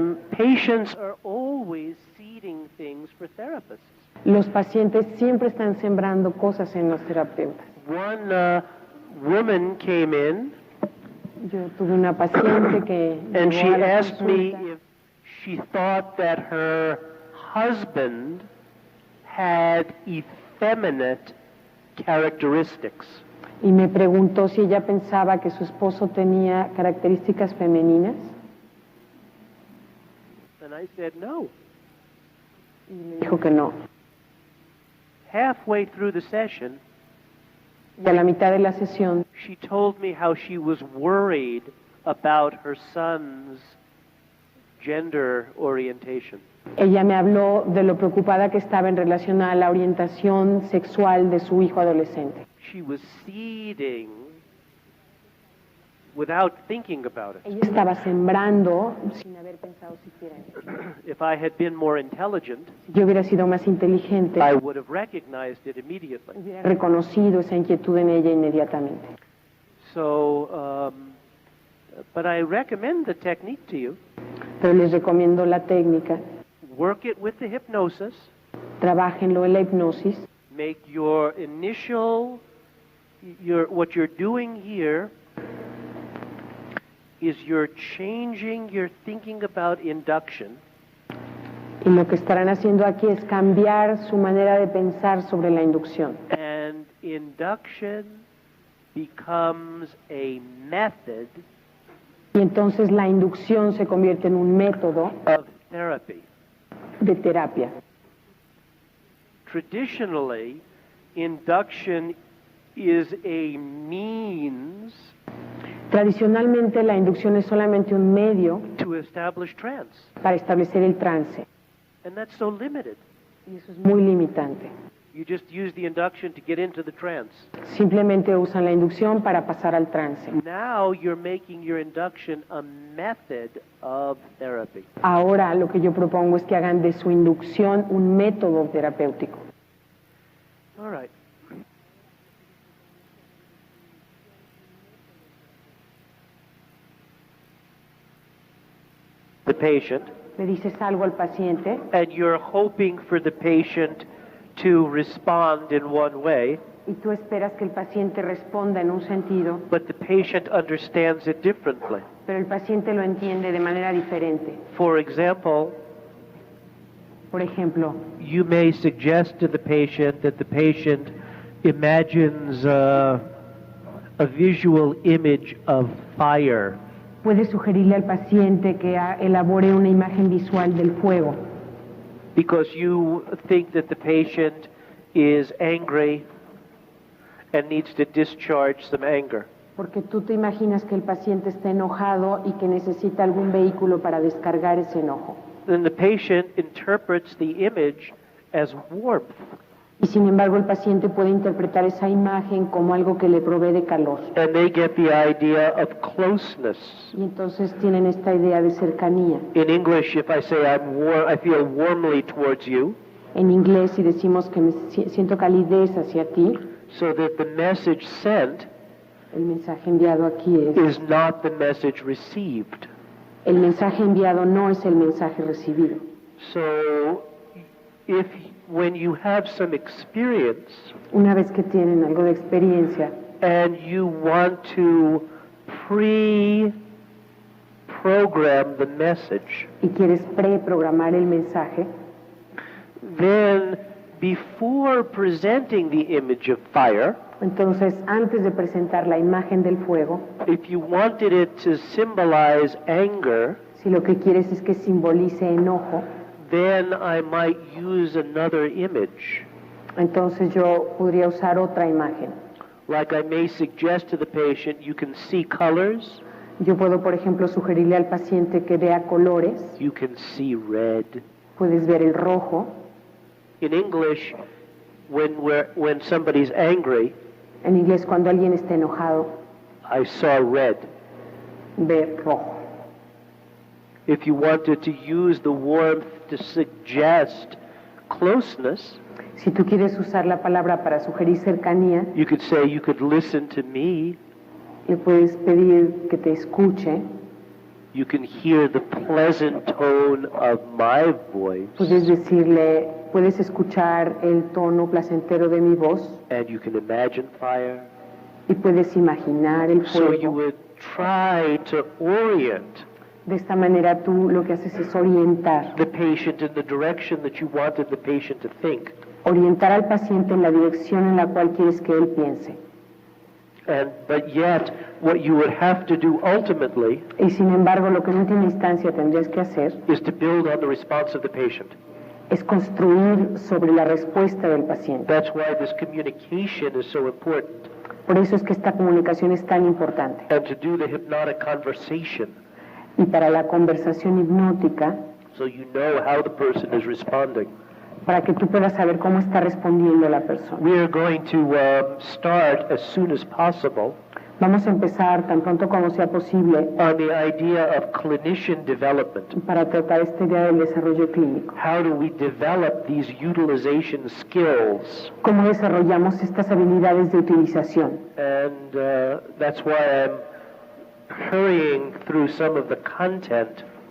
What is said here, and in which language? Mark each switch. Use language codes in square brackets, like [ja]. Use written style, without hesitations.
[en] Patients are always seeding things for therapists. [es] Los pacientes siempre están sembrando cosas en los terapeutas. [en] One woman came in [es] Yo tuve una paciente que [en] and she [es] llegó a la [en] asked me [es] consulta [en] if she thought that her husband had effeminate characteristics. [es] y me preguntó si ella pensaba que su esposo tenía características femeninas. [en] And I said no. [es] Y me dijo que no. [en] Halfway through the session, [es] Y a la mitad de la sesión [en] she told me how she was worried about her son's gender orientation. [es] ella me habló de lo preocupada que estaba en relación a la orientación sexual de su hijo adolescente. [en] She was seeding without thinking about it. [es] Ella estaba sembrando sin haber pensado siquiera en ello. [en] If I had been more intelligent, [es] Si yo hubiera sido más inteligente, [en] I would have recognized it immediately. [es] hubiera reconocido esa inquietud en ella inmediatamente. [en] So, but I recommend the technique to you. [es] Pero les recomiendo la técnica. [en] Work it with the hypnosis. [es] Trabájenlo en la hipnosis. [en] Make your initial, what you're doing here is you're changing your thinking about induction. [es] Y lo que estarán haciendo aquí es cambiar su manera de pensar sobre la inducción. [en] And induction becomes a method [es] Y entonces la inducción se convierte en un método [en] of therapy. [es] de terapia. [en] Traditionally, induction is a means [es] Tradicionalmente la inducción es solamente un medio [en] to establish trance, [es] para establecer el trance. [en] and that's so limited. [es] Y eso es muy limitante. [en] You just use the induction to get into the trance. [es] Simplemente usan la inducción para pasar al trance. [en] Now you're making your induction a method of therapy. [es] Ahora lo que yo propongo es que hagan de su inducción un método terapéutico. [en] All right. The patient, [es] Le dices algo al paciente [en] and you're hoping for the patient to respond in one way, [es] y tú esperas que el paciente responda en un sentido, [en] but the patient understands it differently. [es] pero el paciente lo entiende de manera diferente. [en] For example, [es] Por ejemplo, [en] you may suggest to the patient that the patient imagines a visual image of fire. [es] puedes sugerirle al paciente que elabore una imagen visual del fuego, [en] Because you think that the patient is angry and needs to discharge some anger. [es] porque tú te imaginas que el paciente está enojado y que necesita algún vehículo para descargar ese enojo. [en] Then the patient interprets the image as warmth. [es] Y sin embargo el paciente puede interpretar esa imagen como algo que le provee de calor. [en] And they get the idea of closeness. [es] Y entonces tienen esta idea de cercanía. [en] In English, if I say I feel warmly towards you, [es] En inglés, si decimos que siento calidez hacia ti, [en] so that the message sent [es] el mensaje enviado aquí es, [en] is not the message received. [es] el mensaje enviado no es el mensaje recibido. [en] So, when you have some experience [es] Una vez que tienen algo de experiencia [en] and you want to pre-program the message, [es] y quieres preprogramar el mensaje, [en] then before presenting the image of fire, [es] entonces antes de presentar la imagen del fuego, [en] if you wanted it to symbolize anger, [es] si lo que quieres es que simbolice enojo, [en] then I might use another image. [es] entonces yo podría usar otra imagen. [en] Like I may suggest to the patient, you can see colors, [es] Yo puedo, por ejemplo, sugerirle al paciente que vea colores, [en] you can see red. [es] puedes ver el rojo. [en] In English, when somebody's angry, [es] En inglés, cuando alguien está enojado, [en] I saw red. [es] ve rojo. [en] If you wanted to use the warmth to suggest closeness, [es] Si tú quieres usar la palabra para sugerir cercanía, [en] you could say, you could listen to me. [es] le puedes pedir que te escuche. [en] You can hear the pleasant tone of my voice. [es] Puedes decirle, puedes escuchar el tono placentero de mi voz. [en] And you can imagine fire. [es] Y puedes imaginar el [en] So you [es] fuego. [en] would try to orient [es] De esta manera tú lo que haces es orientar. [en] the patient in the direction that you wanted the patient to think. [es] Orientar al paciente en la dirección en la cual quieres que él piense. [en] But yet, what you would have to do ultimately [es] Y sin embargo, lo que en última instancia tendrías que hacer [en] is to build on the response of the patient. [es] es construir sobre la respuesta del paciente. [en] That's why this communication is so important. [es] Por eso es que esta comunicación es tan importante. [en] And to do the hypnotic conversation, [es] Y para la conversación hipnótica, [en] so you know how the person is responding. [es] para que tú puedas saber cómo está respondiendo la persona. [en] We are going to start as soon as possible [es] Vamos a empezar tan pronto como sea posible [en] on the idea of clinician development. [es] para tratar esta idea del desarrollo clínico. [en] How do we develop these utilization skills? [es] ¿Cómo desarrollamos estas habilidades de utilización? [en] And that's why I'm hurrying through some of the content.